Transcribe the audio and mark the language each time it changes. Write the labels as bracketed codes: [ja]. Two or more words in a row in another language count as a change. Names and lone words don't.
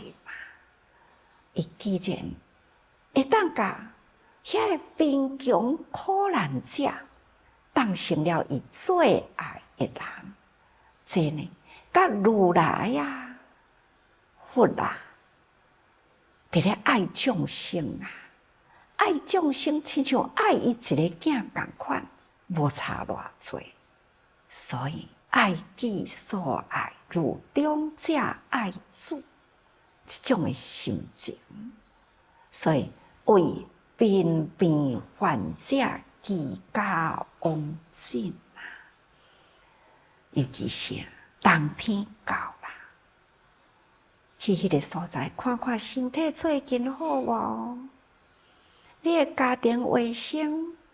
[nan] 伊既然会当甲遐个贫穷苦难者当成了伊最爱的人，这呢，甲如来啊、佛啊，伫咧爱众生啊，爱众生亲像爱伊一个囝共款，无差偌济。所以爱己所爱，如长者爱子。这种的心情，所以为病变患者居家往诊啊，尤其是冬天到啦，去迄个所在看看身体最近好无？你的家庭卫生